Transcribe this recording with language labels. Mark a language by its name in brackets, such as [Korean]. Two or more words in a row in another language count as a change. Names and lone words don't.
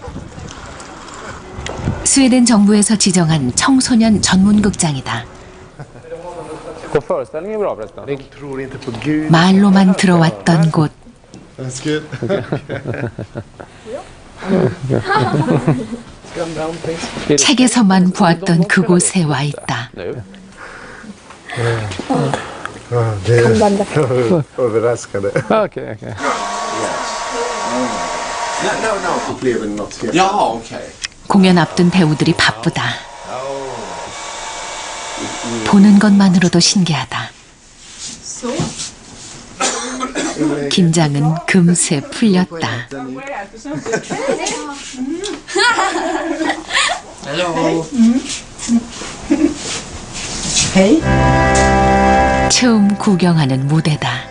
[Korean] 스웨덴 정부에서 지정한 청소년 전문 극장이다. 말로만 들어왔던 곳. 책에서만 보았던 그곳에 와 있다. [Swedish] Överraskade. Okej. Ja, okej. [Korean] 공연 앞둔 배우들이 바쁘다. 보는 것만으로도 신기하다. 긴장은 금세 풀렸다. 처음 구경하는 무대다.